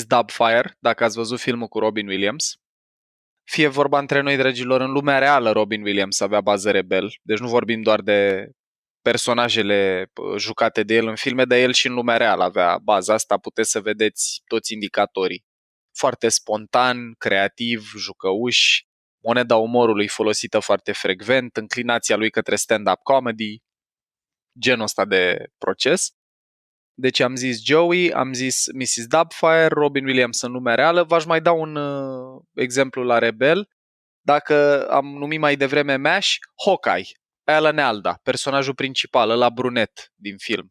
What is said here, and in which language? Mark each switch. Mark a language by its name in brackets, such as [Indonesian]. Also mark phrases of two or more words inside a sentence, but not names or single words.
[Romanian] Doubtfire, dacă ați văzut filmul cu Robin Williams. Fie vorba între noi, dragilor, în lumea reală Robin Williams avea bază rebel, deci nu vorbim doar de personajele jucate de el în filme, dar el și în lumea reală avea baza asta, puteți să vedeți toți indicatorii. Foarte spontan, creativ, jucăuș, moneda umorului folosită foarte frecvent, înclinația lui către [English] stand-up comedy, [Romanian] genul ăsta de proces. Deci am zis Joey, am zis Mrs. Doubtfire, Robin Williams în lumea reală. V-aș mai da un exemplu la rebel. Dacă am numit mai devreme MASH, Hawkeye, Alan Alda, personajul principal, ăla brunet din film.